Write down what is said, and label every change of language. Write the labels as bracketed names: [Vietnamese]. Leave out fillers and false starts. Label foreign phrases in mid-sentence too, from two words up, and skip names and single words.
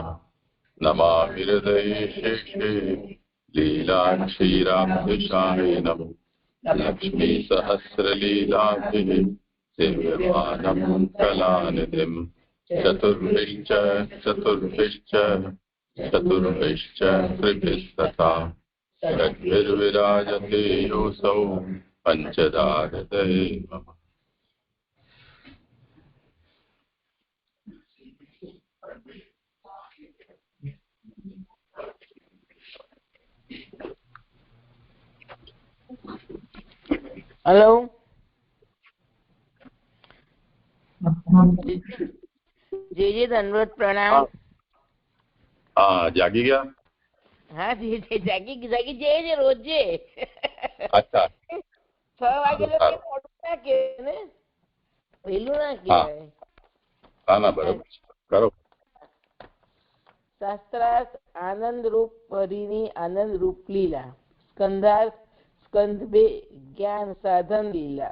[Sanskrit] नमामि हृदये शेषे लीलाक्षीराब्धिशायिनम् लक्ष्मीसहस्रलीलाभिः सेव्यमानं कलानिधिम्। चतुर्भिश्च चतुर्भिश्च चतुर्भिश्च त्रिभिस्तथा षड्भिर्विराजते योऽसौ पञ्चदाहृदये मम। [Hindi] हेलो जी धन्यवाद प्रणाम। हाँ जागी गया। हाँ जी जागी जागी जे रोजे अच्छा [Gujarati] 6 વાગે તો મોડું ના કહેવાય ને, વહેલું ના કહેવાય. ના બરાબર કરો. શાસ્ત્રાર્થ આનંદ રૂપ પરીની આનંદ રૂપ લીલા. સ્કંધાર્થ સ્કંદ 2 જ્ઞાન સાધન લીલા.